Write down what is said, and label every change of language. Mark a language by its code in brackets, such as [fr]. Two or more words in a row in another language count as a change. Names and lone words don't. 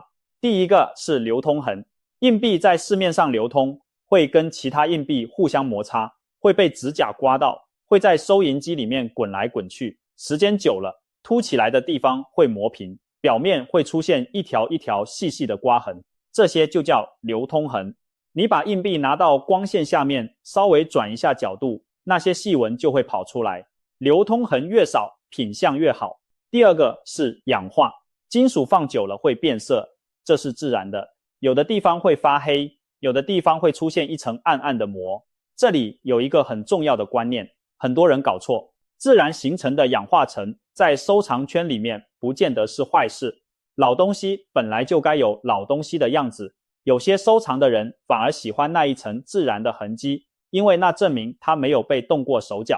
[zh] 第一個是流通痕，硬幣在市面上流通，會跟其他硬幣互相摩擦，會被指甲刮到，會在收銀機裡面滾來滾去，時間久了，凸起來的地方會磨平，表面會出現一條一條細細的刮痕，這些就叫流通痕。你把硬幣拿到光線下面，稍微轉一下角度，那些細紋就會跑出來。流通痕越少，品相越好。第二個是氧化，金屬放久了會變色，這是自然的，有的地方會發黑，有的地方會出現一層暗暗的膜。這裡有一個很重要的觀念，很多人搞錯，自然形成的氧化層在收藏圈裡面不見得是壞事，老東西本來就該有老東西的樣子，有些收藏的人反而喜歡那一層自然的痕跡，因為那證明它沒有被動過手腳。